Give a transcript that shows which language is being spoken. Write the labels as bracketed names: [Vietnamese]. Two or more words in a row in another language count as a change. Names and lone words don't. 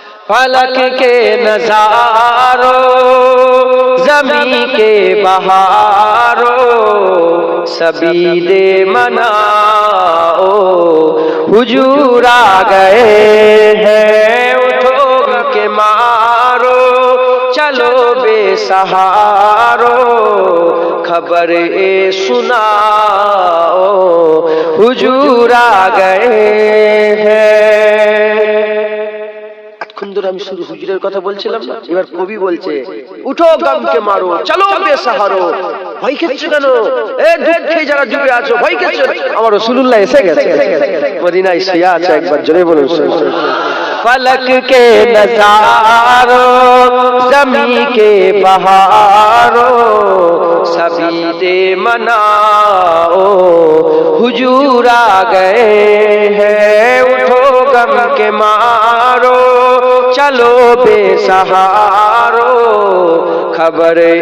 [Urdu] فلک کے نظاروں زمین کے بہاروں سبھی دے مناؤ حضور آ گئے ہیں اٹھو کے مارو چلو بے سہارو خبر سناؤ حضور آ گئے ہیں [Bangla] আমি শুধু হুজুরের কথা বলছিলাম না, এবার কবি বলছে [Urdu] اٹھو غم کے مارو چلو بے سہارو. [Bangla] ভয় খেয়েছো কেন? এ দুঃখে যারা ডুবে আছো ভয় খেয়েছো? আমার রাসূলুল্লাহ এসে গেছে, মদিনায় শুয়ে আছে, একবার জোরে বলুন। [Urdu] فلک کے نظاروں زمین کے بہاروں سبھی دے مناؤ حضور آ گئے ہیں اٹھو غم کے مارو چلو بے سہارو خبر